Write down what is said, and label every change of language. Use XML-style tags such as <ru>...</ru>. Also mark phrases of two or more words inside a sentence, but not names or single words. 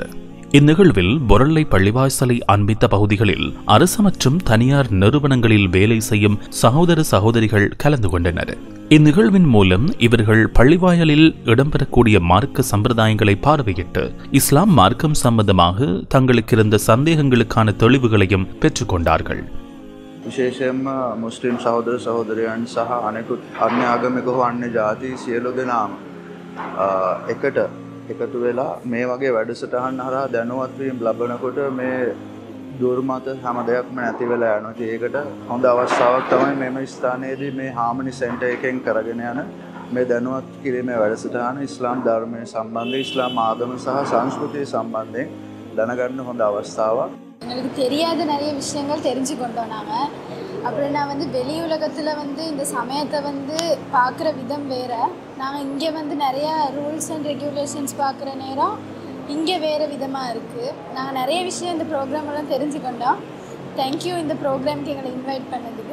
<ta>இந்நிகழ்வில் பொரளை பள்ளிவாசலை அண்மித்த பகுதிகளில் அரசு மற்றும் தனியார் நிறுவனங்களில் வேலை செய்யும் சகோதர சகோதரிகள் கலந்து கொண்டனர். இந்நிகழ்வின் மூலம் இவர்கள் பள்ளிவாயலில் இடம்பெறக்கூடிய மார்க்க சம்பிரதாயங்களை பார்வையிட்டு இஸ்லாம் மார்க்கம் சம்பந்தமாக தங்களுக்கு இருந்த சந்தேகங்களுக்கான தெளிவுகளையும் பெற்றுக்கொண்டார்கள்.</ta> <si>විශේෂයෙන්ම මුස්ලිම් සහෝදර සහෝදරයන් සහ අනෙකුත් අන්‍ය ආගමික හෝ අන්‍ය ජාති සියලු දෙනාම එකතු වෙලා මේ වගේ වැඩසටහන් හරහා දැනුවත් වීම ලබනකොට මේ දුර්මත හැම දෙයක්ම නැති වෙලා යනවා. ඒකට හොඳ අවස්ථාවක් තමයි මෙම ස්ථානයේදී මේ හාමනි සෙන්ටර් එකෙන් කරගෙන යන මේ දැනුවත් කිරීමේ වැඩසටහන ඉස්ලාම් ධර්මයේ සම්බන්ධ ඉස්ලාම් ආගම සහ සංස්කෘතිය සම්බන්ධයෙන් දැනගන්න හොඳ අවස්ථාවක්.</si> <ta>எங்களுக்கு தெரியாத நிறைய விஷயங்கள் தெரிஞ்சுக்கொண்டோம் நாங்கள். அப்புறம் நான் வெளி உலகத்தில் இந்த சமயத்தை பார்க்குற விதம் வேறு. நாங்கள் இங்கே நிறையா</ta> <en>rules and regulations</en> <ta>பார்க்குற நேரம் இங்கே வேறு விதமாக இருக்குது. நாங்கள் நிறைய விஷயம் இந்த ப்ரோக்ராமெல்லாம் தெரிஞ்சுக்கொண்டோம். தேங்க்யூ இந்த ப்ரோக்ராமுக்கு எங்களை இன்வைட் பண்ணதுக்கு.</ta>